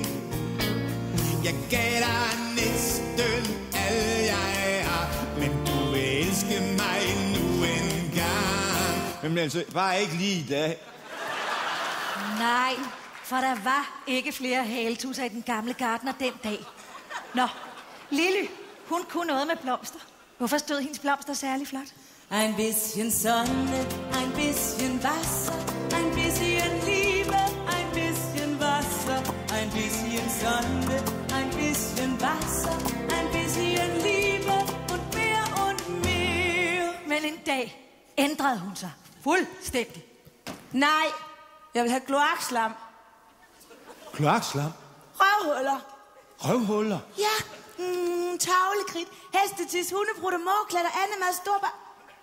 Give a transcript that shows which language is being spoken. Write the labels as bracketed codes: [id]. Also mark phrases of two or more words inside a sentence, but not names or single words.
[da] Jeg gav dig næsten alt jeg har, men du vil elske mig nu en gang. Men altså, bare ikke lige i dag. Nej, for der var ikke flere haletusser i den gamle gartner den dag. Nå, Lily, hun kunne noget med blomster. Hvorfor stod hendes blomster særlig flot? [de] Ein bisschen Sonne, ein bisschen Wasser, ein bisschen Liebe, ein bisschen Wasser, ein bisschen Sonne, ein bisschen Wasser, ein bisschen Liebe und mere. [da] Men en dag ændrede hun sig fuldstændig. Nej, jeg vil have kloakslam. Kloakslam? Røvhuller. Røvhuller? Ja, tavlekridt, hestetis, hundebrutter, mårklatter, andemad, storbar.